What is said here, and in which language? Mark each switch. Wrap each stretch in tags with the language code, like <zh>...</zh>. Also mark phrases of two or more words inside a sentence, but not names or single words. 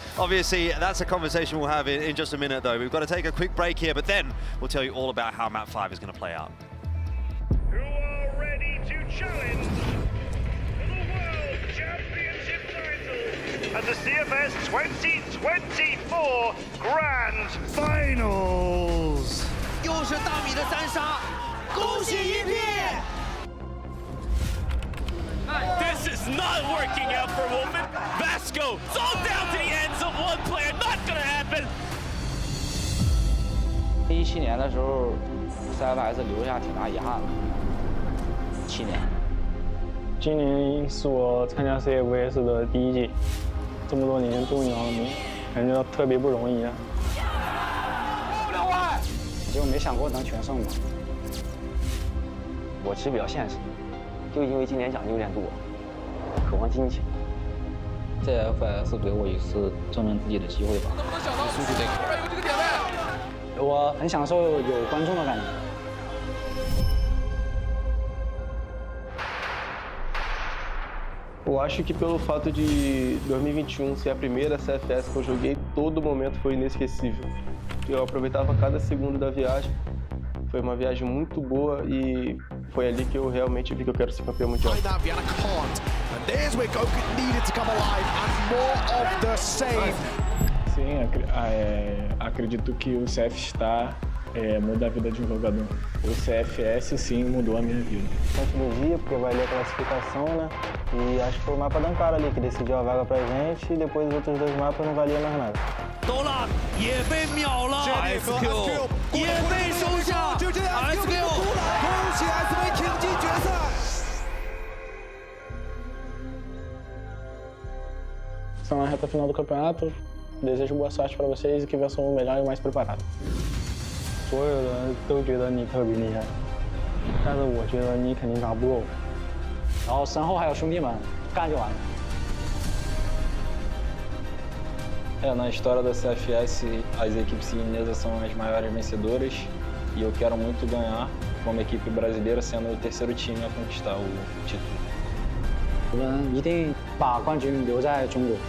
<en>Obviously, that's a conversation we'll have in just a minute though. We've got to take a quick break here, but then we'll tell you all about how map 5 is going to play out. Who are ready to challenge at the CFS 2024 Grand Finals.</en> <zh>又是大米的3杀，恭喜 EP！</zh> <en>This is not working out for Wolfen. Vasco, it's all down to the ends of one player. Not gonna happen.</en> <zh>17 年的时候 ，CFS 留下挺大遗憾的。7年。今年是我参加 CFS 的第1届。这么多年终于拿了名，感觉到特别不容易啊！就没想过能全胜吧。我其实比较现实，就因为今年奖金有点多，渴望金钱。这 FS 给我一次证明自己的机会吧。能不能想到速度这个？后边有这个点位。我很享受有观众的感觉。</zh> <pt>Eu acho que pelo fato de 2021 ser a primeira CFS que eu joguei, todo momento foi inesquecível. Eu aproveitava cada segundo da viagem. Foi uma viagem muito boa e foi ali que eu realmente vi que eu quero ser campeão mundial. Sim, acredito que o CF muda a vida de um jogador. O CFS sim mudou a minha vida. Tanto no dia, porque vai ler a classificação, né? E acho que foi o mapa da Ankara ali que decidiu a vaga pra gente e depois os outros 2 mapas não valiam mais nada.</pt> <zh>都了，也被秒了 ，SQ 也被收下 ，SQ 恭喜 SV 挺进决赛。</zh> <pt>Estão na reta final do campeonato. Desejo boa sorte para vocês e que vençam o melhor e o mais preparado.</pt> <zh>所有人都觉得你特别厉害，但是我觉得你肯定打不过我。然后身后还有兄弟们，干就完了。</zh> <pt>Na história da CFS, as equipes chinesas são as maiores vencedoras e eu quero muito ganhar como equipe brasileira, sendo o 3º time a conquistar o título.</pt> <zh>我们一定把冠军留在中国。</zh>